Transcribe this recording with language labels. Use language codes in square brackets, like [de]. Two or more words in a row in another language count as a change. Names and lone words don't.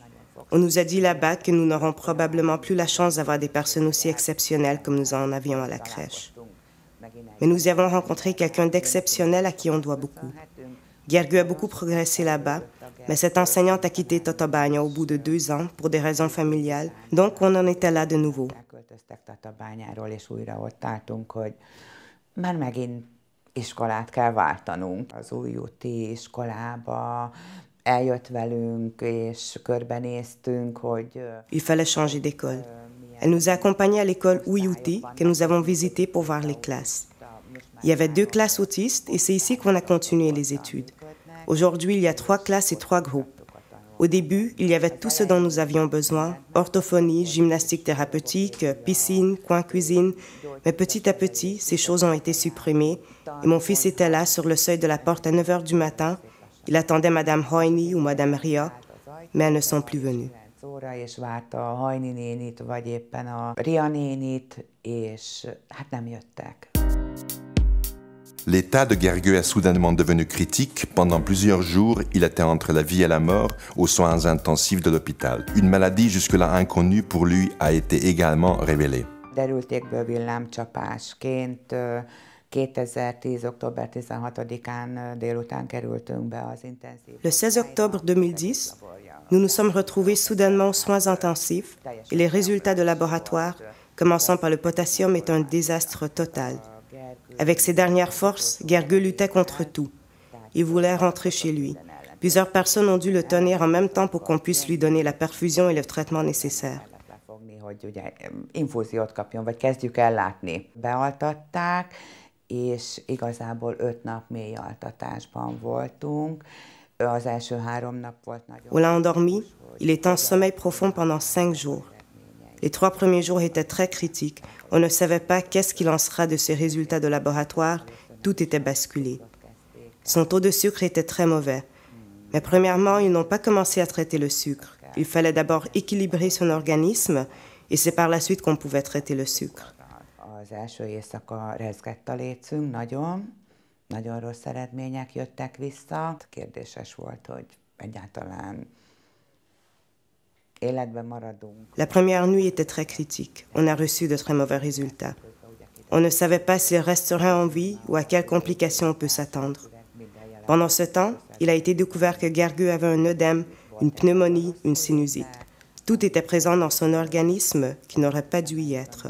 [fr] On nous a dit là-bas que nous n'aurons probablement plus la chance d'avoir des personnes aussi exceptionnelles comme nous en avions à la crèche. Mais nous y avons rencontré quelqu'un d'exceptionnel à qui on doit beaucoup. Gergő a beaucoup progressé là-bas, mais cette enseignante a quitté Tatabánya au bout de 2 ans pour des raisons familiales, donc on en était là de nouveau. [hu] Már megint iskolát kell váltanunk. Az újúti iskolába eljött velünk, és körbenéztünk, hogy... [fr] Il fallait changer d'école. Elle nous a accompagnés à l'école Újúti que nous avons visitée pour voir les classes. Il y avait 2 classes autistes et c'est ici qu'on a continué les études. Aujourd'hui, il y a 3 classes et 3 groupes. Au début, il y avait tout ce dont nous avions besoin, orthophonie, gymnastique thérapeutique, piscine, coin cuisine, mais petit à petit, ces choses ont été supprimées et mon fils était là sur le seuil de la porte à 9 h du matin. Il attendait Madame Hajni ou Madame Ria, mais elles ne sont plus venues. [hu] És várta a Hajni nénit, vagy éppen a Ria nénit, és hát nem jöttek. [fr] L'état de Gergő est soudainement devenu critique. Pendant plusieurs jours, il était entre la vie et la mort aux soins intensifs de l'hôpital. Une maladie jusque-là inconnue pour lui a été également révélée. [hu] Derültékből villámcsapásként 2010. október 16-án délután kerültünk be az intenzív. [fr] Le 16 octobre 2010, nous nous sommes retrouvés soudainement aux soins intensifs et les résultats de laboratoire, commençant par le potassium, est un désastre total. Avec ses dernières forces, Gergő luttait contre tout. Il voulait rentrer chez lui. Plusieurs personnes ont dû le tenir en même temps pour qu'on puisse lui donner la perfusion et le traitement nécessaire. [hu] Hogy ugye infúziót kapjon, vagy kezdjük el látni. Bealtatták, és igazából 5 nap mély altatásban voltunk. Az első 3 nap volt nagyon... [fr] On l'a endormi. Il était en sommeil profond pendant 5 jours. Les 3 premiers jours étaient très critiques. On ne savait pas qu'est-ce qu'il en sera de ces résultats de laboratoire. Tout était basculé. Son taux de sucre était très mauvais. Mais premièrement, ils n'ont pas commencé à traiter le sucre. Il fallait d'abord équilibrer son organisme et c'est par la suite qu'on pouvait traiter le sucre. [hu] Az első éjszaka rezgett a lécünk nagyon, nagyon rossz eredmények jöttek vissza. Kérdéses volt, hogy egyáltalán életben maradunk. [fr] La première nuit était très critique. On a reçu de très mauvais résultats. On ne savait pas s'il resterait en vie ou à quelles complications on peut s'attendre. Pendant ce temps, il a été découvert que Gergő avait un œdème, une pneumonie, une sinusite. Tout était présent dans son organisme qui n'aurait pas dû y être.